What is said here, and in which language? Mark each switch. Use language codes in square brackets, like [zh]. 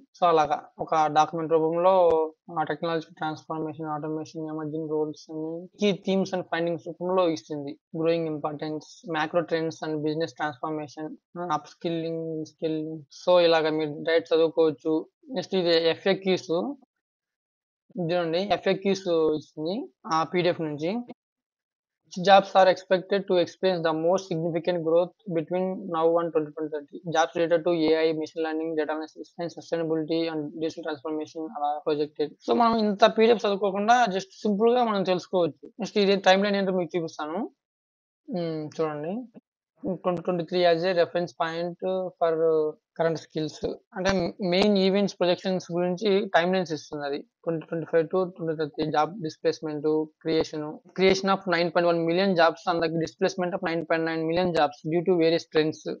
[te] So, అలాగా ఒక document రూపంలో technological transformation, automation, emerging roles అని కీ థీమ్స్ అండ్ ఫైండింగ్స్ రూపంలో ఇస్తుంది. Growing importance, macro trends and business transformation, up skilling, skilling so, ఇలాగ మీరు డైరెక్ట్ చదువుకోవచ్చు. నెక్స్ట్ ఇది ఎఫ్ఏక్యూస్ చూడండి ఎఫ్ఏక్యూస్ ఇస్తుంది. ఆ పీడీఎఫ్ నుంచి. [en] Jobs are expected to experience the most significant growth between now and 2030. Jobs related to AI, machine learning, data analysis, and sustainability and digital transformation are projected. [te] So మనం ఇంత PDF చదువుకోకుండా just సింపుల్‌గా మనం తెలుసుకోవచ్చు. Next ఇది timeline ఏంటో మీకు చూపిస్తాను. చూడండి. [en] 2023 as a reference point for current skills. [te] అంటే మెయిన్ ఈవెంట్స్ ప్రొజెక్షన్స్ గురించి timelines ఇస్తుందది. [en] 2025-2030 job displacement, creation of 9.1 million jobs and the displacement of 9.9 million jobs due to various trends.